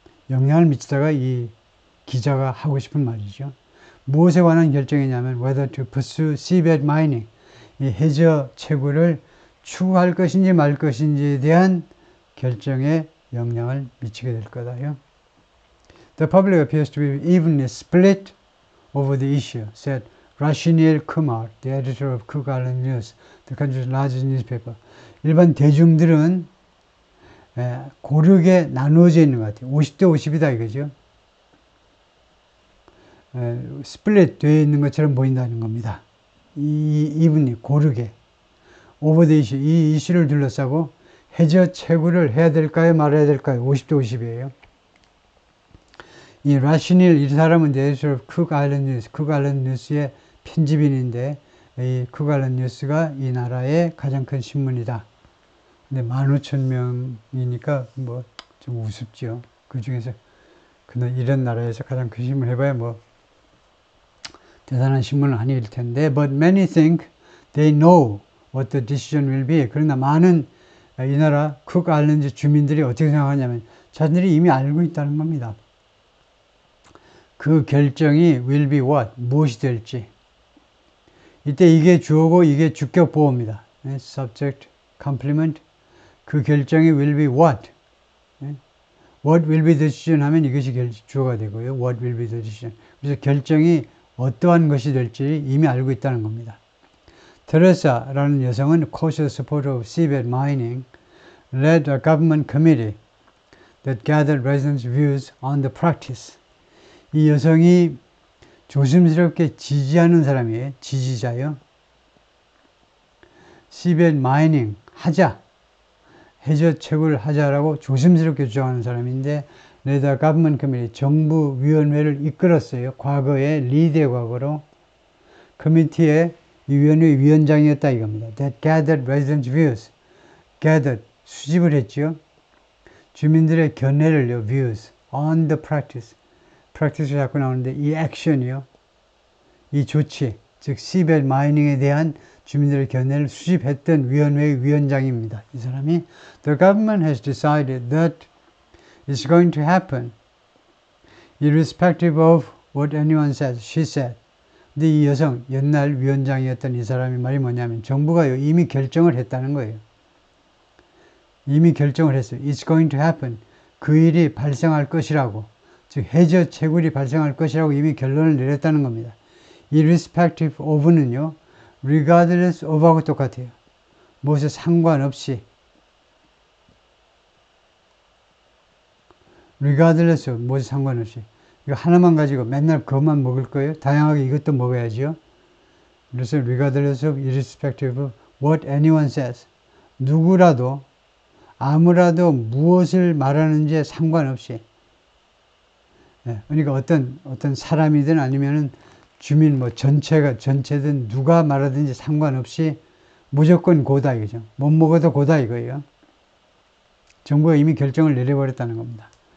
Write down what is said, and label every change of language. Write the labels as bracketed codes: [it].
[ko] 영향을 미치다가 이 기자가 하고 싶은 말이죠. 무엇에 관한 결정이냐면 [en] whether to pursue seabed mining, [ko] 이 해저 채굴을 추구할 것인지 말 것인지에 대한 결정에 영향을 미치게 될 거다요. [en] The public appears to be evenly split over the issue, said Rashniel Kumar, the editor of Cook Island News, the country's largest newspaper. [ko] 일반 대중들은 고르게 나누어져 있는 것 같아요. 50대 50이다 이거죠. 스플릿 되어 있는 것처럼 보인다는 겁니다. 이분이 고르게 오버 더 이슈, 이 이슈를 둘러싸고 해저 채굴을 해야 될까요 말아야 될까요? 50대 50이에요. 이 라시닐 이 사람은 대해서 쿡 아일랜드 뉴스, 쿡 아일랜드 뉴스의 편집인인데 이 쿡 아일랜드 뉴스가 이 나라의 가장 큰 신문이다. 근데 15,000명이니까 뭐 좀 우습죠. 그 중에서 이런 나라에서 가장 큰 신문 해봐야 뭐 대단한 신문은 아닐 텐데, [en] but many think they know what the decision will be. [ko] 그러나 많은 이 나라 쿡 아일랜드 주민들이 어떻게 생각하냐면 자신들이 이미 알고 있다는 겁니다. 그 결정이 [en] will be what, [ko] 무엇이 될지. 이때 이게 주어고 이게 주격 보호입니다. [en] subject, complement. [ko] 그 결정이 will be what. [en] What will be the decision [ko] 하면 이것이 주어가 되고요. [en] What will be the decision. [ko] 그래서 결정이 어떠한 것이 될지 이미 알고 있다는 겁니다. 테레사라는 여성은 [en] cautious supporter of seabed mining led a government committee that gathered residents' views on the practice. [ko] 이 여성이 조심스럽게 지지하는 사람이에요. 지지자요. [en] seabed mining 하자. [ko] 해저 채굴을 하자라고 조심스럽게 주장하는 사람인데 [en] led a government committee [ko] 정부위원회를 이끌었어요. 과거에 리드의 과거로 커미티의 이 위원회 위원장이었다 이겁니다. [en] That gathered residents' views. [ko] gathered 수집을 했죠. 주민들의 견해를요. [en] views on the practice. [ko] practice가 자꾸 나오는데 이 action이요. 이 조치, 즉 seabed mining에 대한 주민들의 견해를 수집했던 위원회의 위원장입니다. 이 사람이 [en] The government has decided that it's going to happen irrespective of what anyone says, she said. [ko] 근데 이 여성, 옛날 위원장이었던 이 사람이 말이 뭐냐면 정부가요 이미 결정을 했다는 거예요. 이미 결정을 했어요. [en] It's going to happen. [ko] 그 일이 발생할 것이라고. 즉 해저 채굴이 발생할 것이라고 이미 결론을 내렸다는 겁니다. [en] irrespective of는요. regardless of하고 똑같아요. [ko] 무엇에 상관없이. regardless of, 무엇에 상관없이. 이거 하나만 가지고 맨날 그것만 먹을 거예요? 다양하게 이것도 먹어야죠. 그래서 [en] regardless of, irrespective of what anyone says. [ko] 누구라도, 아무라도 무엇을 말하는지에 상관없이. 네, 그러니까 어떤 사람이든 아니면은 주민 전체든 누가 말하든지 상관없이 무조건 고다 이거죠. 못 먹어도 고다 이거예요. 정부가 이미 결정을 내려버렸다는 겁니다.